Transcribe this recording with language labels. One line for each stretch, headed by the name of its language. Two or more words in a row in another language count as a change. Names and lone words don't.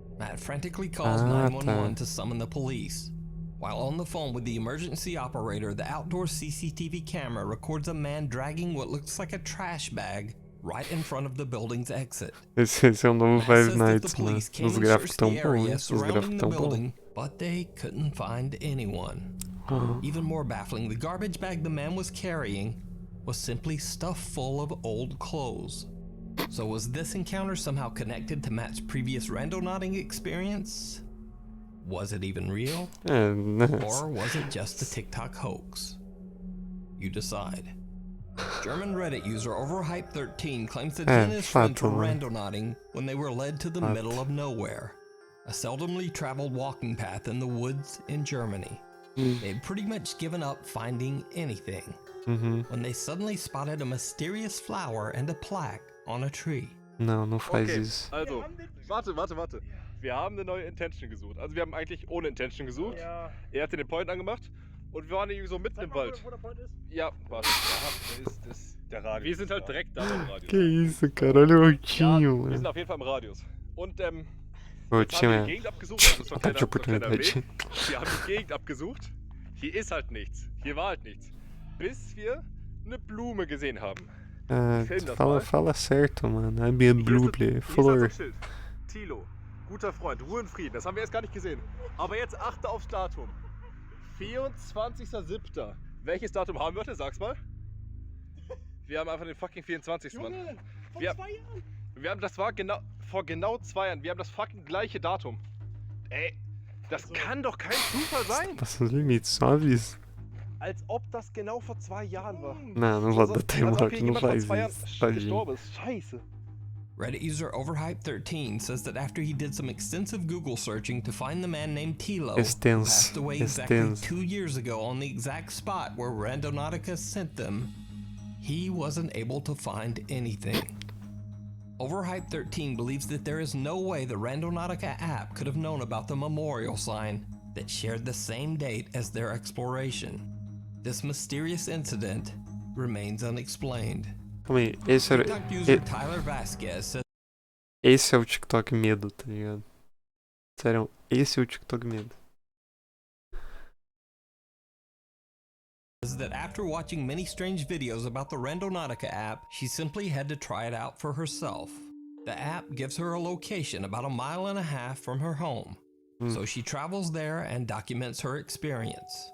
English: Matt frantically calls 911 to summon the police. While on the phone with the emergency operator, the outdoor CCTV camera records a man dragging what looks like a trash bag right in front of the building's exit.
Portuguese: Esse é o novo Five Nights, mano. Os gráficos tão bons, os gráficos tão bons.
English: But they couldn't find anyone. Even more baffling, the garbage bag the man was carrying was simply stuffed full of old clothes. So was this encounter somehow connected to Matt's previous randonauting experience? Was it even real? Or was it just a TikTok hoax? You decide. German Reddit user Overhype13 claims that he and his friends were randonauting when they were led to the middle of nowhere, a seldomly traveled walking path in the woods in Germany. They'd pretty much given up finding anything when they suddenly spotted a mysterious flower and a plaque on a tree.
Portuguese: Não faz isso.
German: Also, warte. Wir haben eine neue Intention gesucht. Also wir haben eigentlich ohne Intention gesucht. Ja. Er hatte den Point angemacht und wir waren irgendwie so mitten im Wald. Wo der Point ist? Ja, warte. Da ist der Radius. Wir sind halt direkt da im Radius.
Portuguese: Que isso, cara? Olha o rotinho,
German: wir sind auf jeden Fall im Radius. Und Rotinho haben die Gegend abgesucht. Das war kleiner Weg. Wir haben die Gegend abgesucht. Hier ist halt nichts. Hier war halt nichts. Bis wir eine Blume gesehen haben.
Portuguese: Fala certo, mano. A minha Blume. Flor.
German: Tilo. Guter Freund, Ruhe und Frieden. Das haben wir erst gar nicht gesehen. Aber jetzt achte aufs Datum. 24.07. Welches Datum haben wir heute? Sag's mal. Wir haben einfach den fucking 24. Mann. Junge, vor 2 Jahren. Das war vor genau 2 Jahren. Wir haben das fucking gleiche Datum. Ey, das kann doch kein Zufall sein.
Portuguese: Passa os limites, só aviso.
German: Als ob das genau vor 2 Jahren war.
Portuguese: Não, não vou dar
German: Als ob Timelock, hier
Portuguese: não
German: jemand vor
Portuguese: faz
German: 2 Jahren
Portuguese: isso. Tadinho.
German: gestorben ist. Scheiße.
English: Reddit user Overhype13 says that after he did some extensive Google searching to find the man named Tilo, who passed away exactly 2 years ago on the exact spot where Randonautica sent them, he wasn't able to find anything. Overhype13 believes that there is no way the Randonautica app could have known about the memorial sign that shared the same date as their exploration. This mysterious incident remains unexplained.
Portuguese: Calma aí, esse era.
English: TikTok user Tyler Vasquez says
Portuguese: Esse é o TikTok medo, tá ligado? Sério, esse é o TikTok medo.
English: that after watching many strange videos about the Randonautica app, she simply had to try it out for herself. The app gives her a location about 1.5 miles from her home, so she travels there and documents her experience.